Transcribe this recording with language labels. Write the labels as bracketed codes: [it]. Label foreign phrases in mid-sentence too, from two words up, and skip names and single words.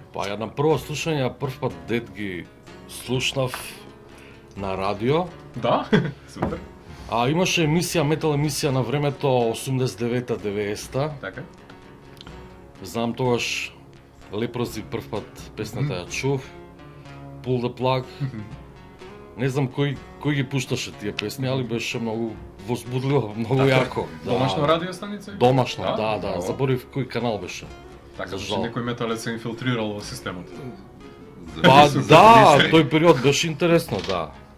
[mk] Па ја на прво слушање прв пат Дед ги слушнав на радио. Да? Супер. А имаше емисија, метал емисија на времето 89-90. Така. Знам тогаш Лепрози прв пат песната ја чув. Pull the plug. Не знам кој ги пушташе тие песни, али беше многу возбудливо, многу јако. Домашна радио станица? Домашна, да. Заборив кој канал беше. Така, зашто некој металец се инфилтрирал во системот. Па да, тој период беше интересно, да.